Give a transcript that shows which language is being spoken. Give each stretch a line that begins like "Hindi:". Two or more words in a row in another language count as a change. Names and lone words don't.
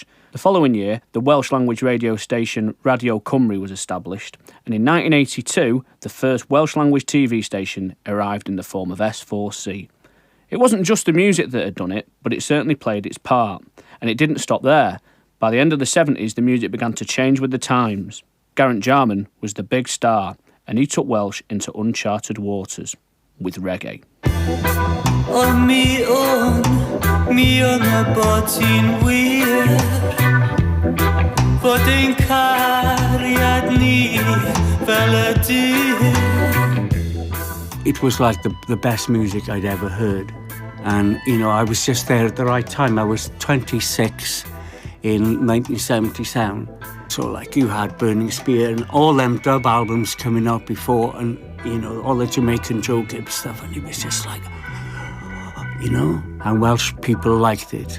English: The following year, the Welsh language radio station Radio Cymru was established, and in 1982, the first Welsh language TV station arrived in the form of S4C. It wasn't just the music that had done it, but it certainly played its part, and it didn't stop there. By the end of the 70s, the music began to change with the times. Geraint Jarman was the big star, and he took Welsh into uncharted waters with reggae.
Welsh: Mi o'n boti'n wir, fod ein cariad ni fel y dydd.
English: It was like the best music I'd ever heard. And, I was just there at the right time. I was 26 in 1977. So, you had Burning Spear and all them dub albums coming out before, and, all the Jamaican Joe Gibbs stuff, and it was just like, and Welsh people liked it.